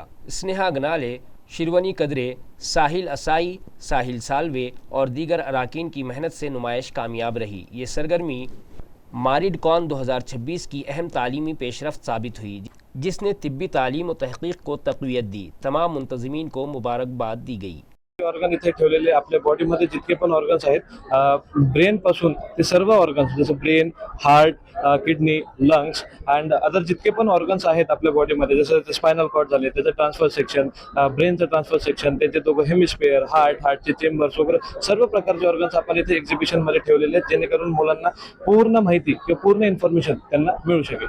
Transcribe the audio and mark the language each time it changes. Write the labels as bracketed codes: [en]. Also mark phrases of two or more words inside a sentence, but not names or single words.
[ur] اسنیہا گنالے، شیروانی قدرے، ساحل اسائی، ساحل سالوے اور دیگر اراکین کی محنت سے نمائش کامیاب رہی۔ یہ سرگرمی ماریڈ کون 2026 کی اہم تعلیمی پیش رفت ثابت ہوئی، جس نے طبی تعلیم و تحقیق کو تقویت دی۔ تمام منتظمین کو مبارکباد دی گئی۔ [mr] ऑर्गन इथे ठेवलेले आपल्या बॉडीमध्ये जितके पण ऑर्गन्स आहेत ब्रेन पासून ते सर्व ऑर्गन्स जसं [en] brain, heart, kidney, lungs and other [mr] जितके पण ऑर्गन्स आहेत आपल्या बॉडीमध्ये, जसं [en] spinal cord [mr] झाले त्याचं [en] transfer section, [mr] ब्रेनचं [en] transfer section, [mr] त्याचे दोघं हेमिस्फिअर, हार्टचे चेंबर्स वगैरे सर्व प्रकारचे ऑर्गन्स आपण इथे एक्झिबिशनमध्ये ठेवलेले आहेत, जेणेकरून मुलांना पूर्ण माहिती किंवा पूर्ण इन्फॉर्मेशन त्यांना मिळू शकेल.